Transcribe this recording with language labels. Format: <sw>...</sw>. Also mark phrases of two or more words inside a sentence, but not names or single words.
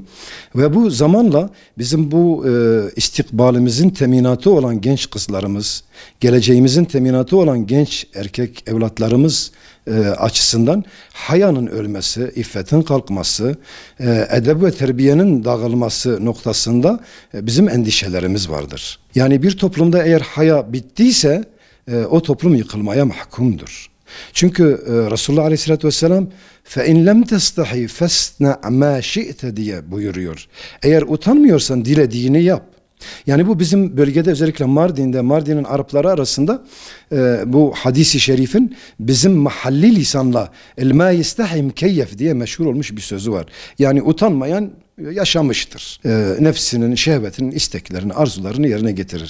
<tr>Ve bu zamanla bizim bu istikbalimizin teminatı olan genç kızlarımız, geleceğimizin teminatı olan genç erkek evlatlarımız açısından hayanın ölmesi, iffetin kalkması, edeb ve terbiyenin dağılması noktasında bizim endişelerimiz vardır. Yani bir toplumda eğer haya bittiyse o toplum yıkılmaya mahkumdur.</tr> <ar>Çünkü Resulullah عليه الصلاة والسلام فَاِنْ لَمْ تَسْتَحِي فَاسْنَعْ مَا شِئْتَ</ar> <tr>diye buyuruyor. Eğer utanmıyorsan dilediğini yap. Yani bu bizim bölgede, özellikle Mardin'in Arapları arasında bu hadisi şerifin bizim mahalli lisanla</tr> <ar>الما يستحي كيّف</ar> <tr>diye meşhur olmuş bir sözü var. Yani utanmayan yaşamıştır. Nefsinin, şehvetinin, isteklerini, arzularını yerine getirir.</tr>